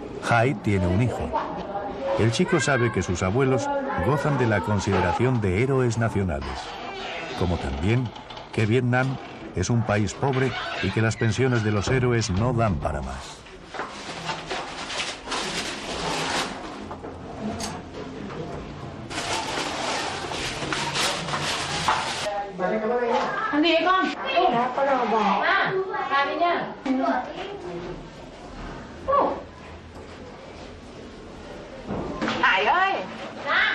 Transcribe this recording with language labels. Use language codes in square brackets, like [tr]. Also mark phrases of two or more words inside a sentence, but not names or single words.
[es] Hai tiene un hijo. El chico sabe que sus abuelos gozan de la consideración de héroes nacionales, como también que Vietnam es un país pobre y que las pensiones de los héroes no dan para más. [vi] Ăn gì đấy con? Đó, con nào bỏ. Làm đi nhá. Hải ơi. Dạ.